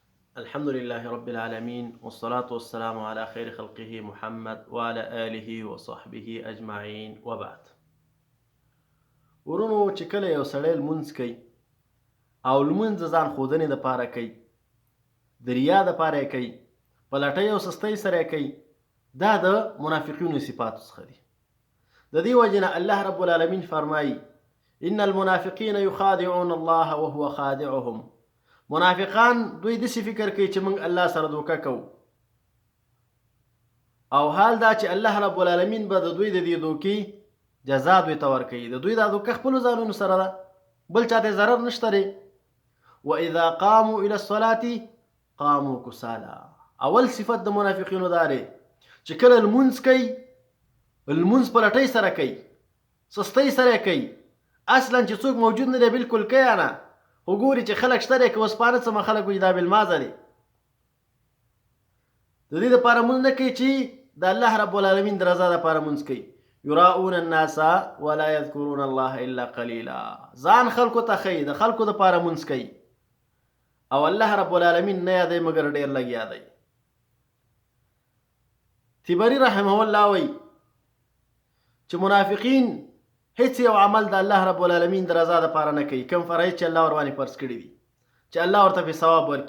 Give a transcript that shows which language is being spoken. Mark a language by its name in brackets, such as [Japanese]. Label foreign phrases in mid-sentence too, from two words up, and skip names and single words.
[Arabic] الحمد لله رب العالمين والصلاة والسلام على خير خلقه محمد وعلى آله وصحبه أجمعين وبعد. [Pashto] ورونو چې کله یو سړی لمونځ کوي او لمونځ د ځان ښودنې دپاره کوي، د ریا دپاره یې کوي، په لټۍ او سستۍ سره یې کوي، دا د منافقینو صفاتو څخه دي. د دې وجې نه الله رب العالمین فرمایي [Arabic] ان المنافقین یخادعون الله وهو خادعهم. [Pashto] منافقان دوی داسې فکر کوي چې موږ الله سره دوکه کوو، او حال دا چې الله رب العالمین به د دوی د دې دوکې جزا دوی ته ورکوي. د دوی دا دوکه خپلو ځانونو سره ده، بل چا ته ضرر نشته دی. [Arabic] واذا قاموا الى الصلاه قاموا کسالا. [Pashto] اول صفت د منافقینو دا دی چې کله لمونځ کوي، لمونځ په لټۍ سره کوي، سستۍ سره کوي، اصلا چې څوک موجود نه دی بلکل کوي نه، خو ګوري چې خلک شته دی که وسپانه څه خلک وایي دا بالمازه دی. د دې دپاره مونځ نه کوي چې د الله رب العالمین د رضا دپاره مونځ کوي. [Arabic] یراؤون الناس ولا یذکرون الله الا قلیلا. [Pashto] ځان خلکو ته ښیي، د خلکو دپاره مونځ کوي او الله رب العالمین نه یادوي مګر ډېر لږ یادوي. تبري [Arabic] رحمه الله [Pashto] وایي چې منافقین هیڅ یو عمل د الله رب العالمین د رضا دپاره نه کوي، کوم فرایض چې الله ورباندې فرض کړي دي چې الله ورته پرې ثواب ورکړي.